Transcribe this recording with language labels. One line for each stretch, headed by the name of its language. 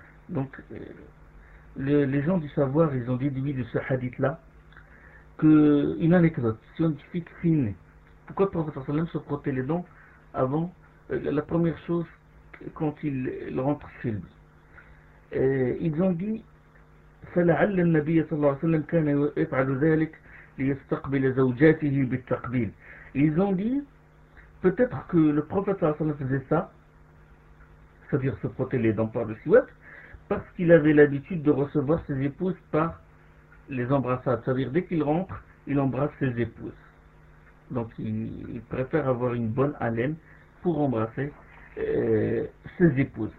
French: Donc les gens du savoir, ils ont déduit de ce hadith-là qu'une anecdote scientifique fine. Pourquoi le prophète se frottait les dents avant la première chose quand il rentre chez lui. Ils ont dit,
Arabic: فلعل النبي صلى الله عليه وسلم كان يفعل ذلك ليستقبل زوجاته بالتقبيل.
French: Ils ont dit, peut-être que le prophète صلى الله عليه وسلم faisait ça, c'est-à-dire se frotter les dents par le siwak, parce qu'il avait l'habitude de recevoir ses épouses par les embrassades. C'est-à-dire, dès qu'il rentre, il embrasse ses épouses. Donc, il préfère avoir une bonne haleine pour embrasser ses épouses.